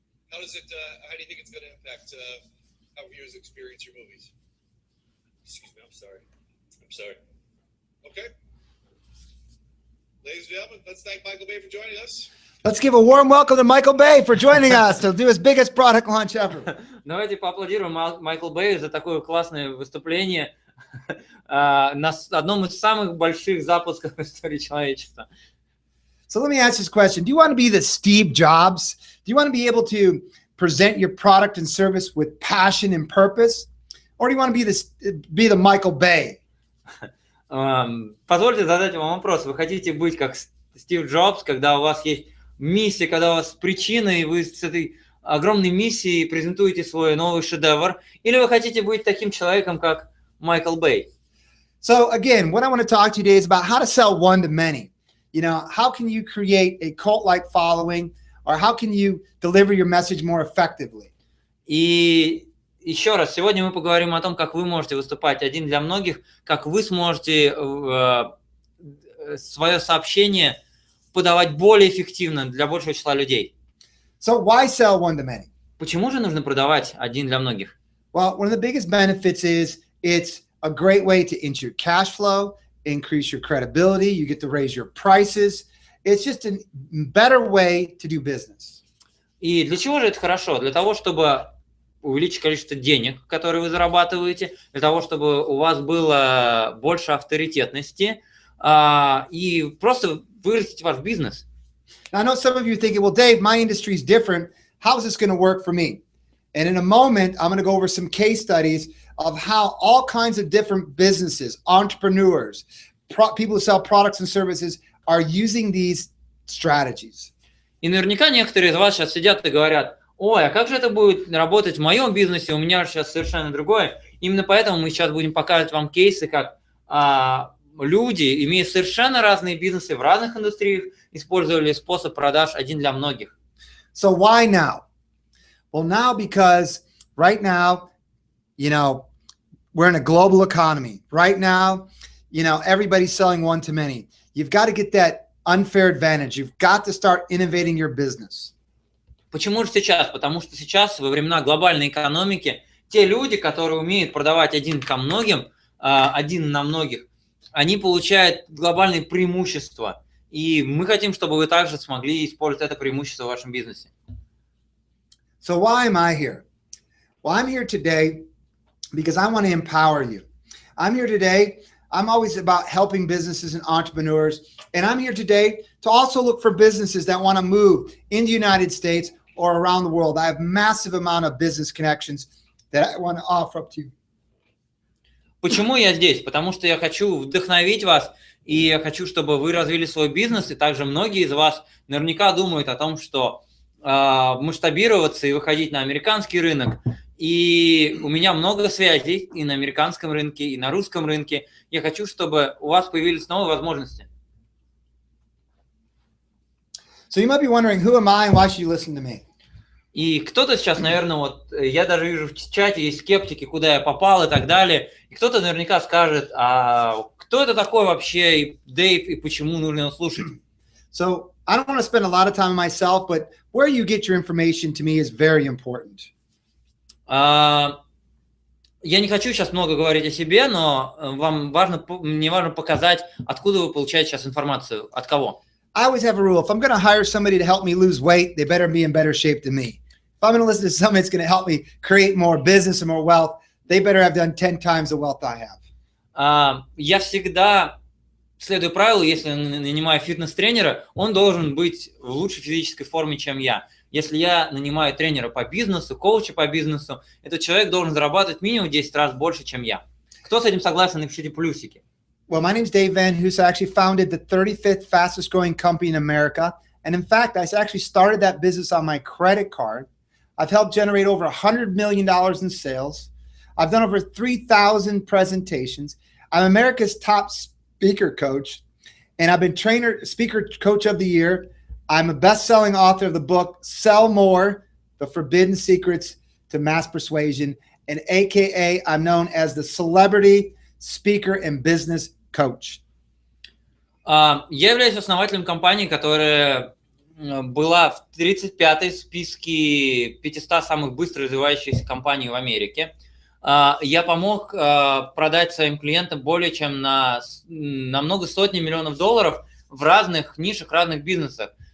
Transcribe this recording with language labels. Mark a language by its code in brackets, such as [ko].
[en] How do you think it's going to impact how viewers experience your movies? excuse me, I'm sorry. Okay. Ladies and gentlemen, let's thank Michael Bay for joining us. Let's give a warm welcome to Michael Bay for joining us to do his biggest product launch ever. [ru] Давайте поаплодируем Майклу Бэю за такое классное выступление на одном из самых больших запусков в истории человечества. [en] So let me ask this question. Do you want to be the Steve Jobs? Do you want to be able to present your product and service with passion and purpose? Or do you want to be the Michael Bay? [ru] Позвольте задать вам вопрос. Вы хотите быть как Стив Джобс, когда у вас есть миссия, когда у вас причина, и вы с этой огромной миссией презентуете свой новый шедевр? Или вы хотите быть таким человеком, как Майкл Бэй? [en] So again, what I want to talk to you today is about how to sell one to many. You know, how can you create a cult-like following, or how can you deliver your message more effectively? [ru] И еще раз, сегодня мы поговорим о том, как вы можете выступать один для многих, как вы сможете свое сообщение подавать более эффективно для большего числа людей. [en] So why sell one to many? [ru] Почему же нужно продавать один для многих? [en] Well, one of the biggest benefits is it's a great way to increase your cash flow, increase your credibility. You get to raise your prices. It's just a better way to do business. [ru] И для чего же это хорошо? Для того, чтобы увеличить количество денег, которые вы зарабатываете, для того, чтобы у вас было больше авторитетности и просто вырастить ваш бизнес. [en] Now, I know some of you are thinking, well, Dave, my industry is different. How is this going to work for me? And in a moment, I'm going to go over some case studies of how all kinds of different businesses, entrepreneurs, people who sell products and services are using these strategies. [ru] И наверняка некоторые из вас сейчас сидят и говорят: ой, а как же это будет работать в моем бизнесе? У меня же сейчас совершенно другое. Именно поэтому мы сейчас будем показывать вам кейсы, как люди, имея совершенно разные бизнесы в разных индустриях, использовали способ продаж один для многих. [en] So why now? Well, now because right now, you know, we're in a global economy. Right now, you know, everybody's selling one to many. You've got to get that unfair advantage. You've got to start innovating your business. [ru] Почему же сейчас? Потому что сейчас, во времена глобальной экономики, те люди, которые умеют продавать один ко многим, один на многих, они получают глобальные преимущества. И мы хотим, чтобы вы также смогли использовать это преимущество в вашем бизнесе. [en] So why am I here? Well, I'm here today because I want to empower you. I'm here today. I'm always about helping businesses and entrepreneurs. And I'm here today to also look for businesses that want to move in the United States or around the world. I have massive amount of business connections that I want to offer up to you. [ru] Почему я здесь? Потому что я хочу вдохновить вас, и я хочу, чтобы вы развили свой бизнес, и также многие из вас наверняка думают о том, что масштабироваться и выходить на американский рынок. И у меня много связей и на американском рынке, и на русском рынке. Я хочу, чтобы у вас появились новые возможности. [en] So you might be wondering, who am I and why should you listen to me? [ru] И кто-то сейчас, наверное, вот я даже вижу в чате есть скептики, куда я попал и так далее. И кто-то наверняка скажет, а кто это такой вообще, Дэйв, и почему нужно его слушать? [en] So I don't want to spend a lot of time on myself, but where you get your information to me is very important. [ru] Я не хочу сейчас много говорить о себе, но мне важно показать, откуда вы получаете сейчас информацию, от кого. [en] I always have a rule. If I'm going to hire somebody to help me lose weight, they better be in better shape than me. If I'm going to listen to somebody that's going to help me create more business and more wealth, they better have done 10 times the wealth I have. [ru] Я всегда следую правилу, если нанимаю фитнес-тренера, он должен быть в лучшей физической форме, чем я. Если я нанимаю тренера по бизнесу, коуча по бизнесу, этот человек должен зарабатывать минимум 10 раз больше, чем я. Кто с этим согласен, напишите плюсики. [en] Well, my name is Dave Van Hoos. I actually founded the 35th fastest growing company in America. And in fact, I actually started that business on my credit card. I've helped generate over $100 million in sales. I've done over 3,000 presentations. I'm America's top speaker coach. And I've been speaker coach of the year. I'm a best-selling author of the book Sell More: The Forbidden Secrets to Mass Persuasion, and AKA I'm known as the celebrity speaker and business coach. [ru] Я являюсь основателем компании, которая была в 35-й списке 500 самых быстро развивающихся компаний в Америке. Я помог продать своим клиентам более чем на много сотен миллионов долларов в разных нишах, разных бизнесах.